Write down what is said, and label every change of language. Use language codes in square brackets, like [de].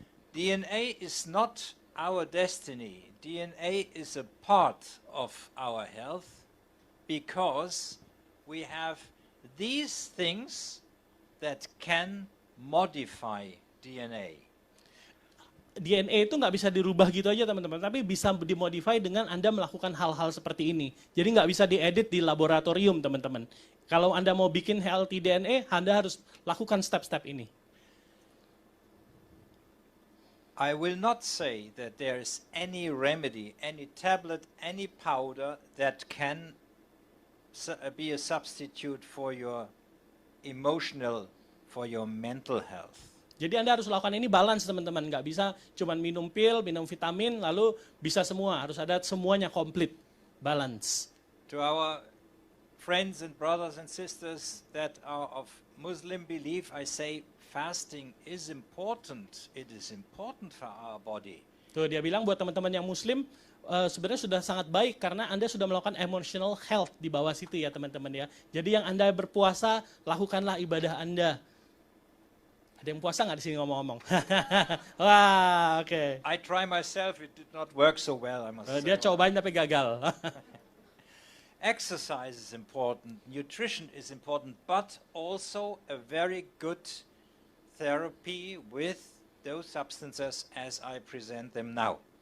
[en] DNA is not our destiny. DNA is a part of our health because we have these things that can modify DNA. [id] DNA itu nggak bisa dirubah gitu aja teman-teman, tapi bisa dimodify dengan Anda melakukan hal-hal seperti ini. Jadi nggak bisa diedit di laboratorium teman-teman. Kalau Anda mau bikin [en] healthy DNA, [id] Anda harus lakukan step-step ini. [en] I will not say that there is any remedy, any tablet, any powder that can be a substitute for your emotional, for your mental health. [id] Jadi Anda harus lakukan ini balance teman-teman. Nggak bisa cuma minum pil, minum vitamin, lalu bisa semua. Harus ada semuanya komplit, balance. [en] To our friends and brothers and sisters that are of Muslim belief, I say fasting is important. It is important for our body. [id] Tuh dia bilang buat teman-teman yang Muslim, sebenarnya sudah sangat baik karena Anda sudah melakukan [en] emotional health [id] di bawah situ ya teman-teman ya. Jadi yang Anda berpuasa, lakukanlah ibadah Anda. Ada yang puasa nggak di sini ngomong-ngomong? Wah, oke. [en] Okay. I try myself, it did not work so well, I must say. [id] Dia cobain tapi gagal. [en] Exercise is important, nutrition is important, but also a very good therapy with those substances as I present them now.